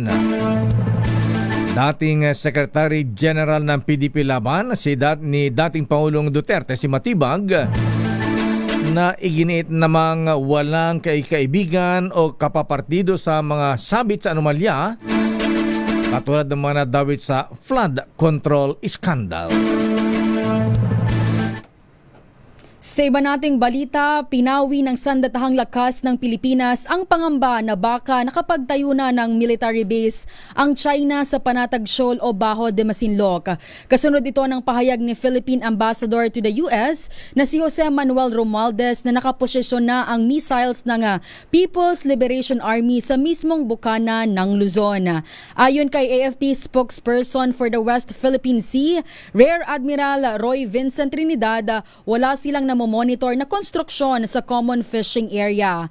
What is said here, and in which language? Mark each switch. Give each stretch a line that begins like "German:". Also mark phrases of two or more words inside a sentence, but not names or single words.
Filipino: Dating Secretary General ng PDP Laban, ni dating Pangulong Duterte, si Matibag, na iginiit namang walang kaibigan o kapapartido sa mga sabit sa anomalya, katulad ng mga nadawit sa
English: flood control scandal.
Filipino: Sa iba nating balita, pinawi ng sandatahang lakas ng Pilipinas ang pangamba na baka nakapagtayo na ng
English: military base
Filipino: ang China sa Panatag Shoal o Bajo de Masinloc. Kasunod ito ng pahayag ni
English: Philippine Ambassador to the US
Filipino: na si Jose Manuel Romualdez na nakaposisyon na ang missiles ng People's Liberation Army sa mismong bukana ng Luzon. Ayon kay AFP
English: spokesperson for the West Philippine Sea,
Filipino: Rear Admiral Roy Vincent Trinidad, wala silang namomonitor na konstruksyon sa
English: common fishing area.